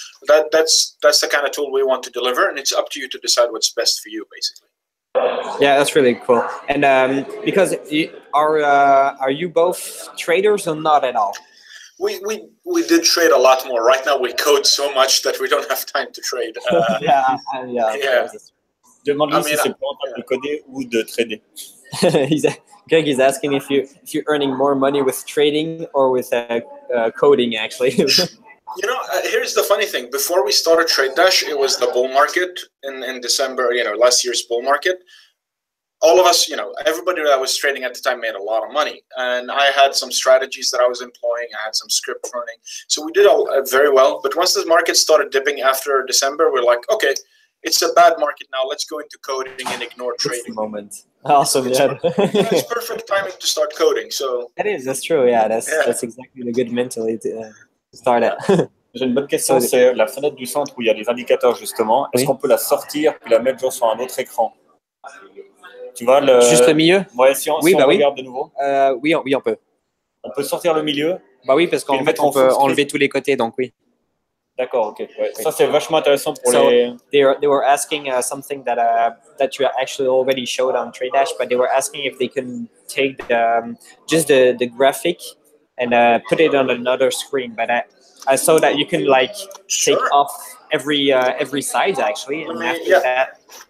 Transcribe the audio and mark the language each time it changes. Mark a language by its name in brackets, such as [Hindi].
[English] That's the kind of tool we want to deliver, and it's up to you to decide what's best for you, basically. Yeah, that's really cool. And because are you both traders or not at all? We did trade a lot more. Right now we code so much that we don't have time to trade. Yeah. [French] Demande-lui si c'est plus rentable de coder ou de trader. [English] Greg is asking if you're earning more money with trading or with coding, actually. Here's the funny thing. Before we started TradeDash, it was the bull market in December, last year's bull market. All of us, everybody that was trading at the time made a lot of money. And I had some strategies that I was employing. I had some script running. So we did very well. But once the market started dipping after December, we're like, okay, it's a bad market now. Let's go into coding and ignore trading. It's the moment. Awesome. It's perfect timing to start coding. So that's true. Yeah, that's exactly the good mentality to start at. [French] J'ai une bonne question, c'est la fenêtre du centre où il y a les indicateurs justement. Est-ce qu'on peut la sortir puis la mettre sur un autre écran? Tu vois juste le milieu? Ouais, si on regarde de nouveau. Oui, on peut. On peut sortir le milieu? Bah oui, parce qu'en fait, on peut enlever tous les côtés, donc oui. D'accord, ok. Ouais. Ça, c'est vachement intéressant pour [English] So [French] les... [English] they were asking something that you actually already showed on TradeDash, but they were asking if they can take just the graphic and put it on another screen. But I saw that you can like take off every side actually, and after that.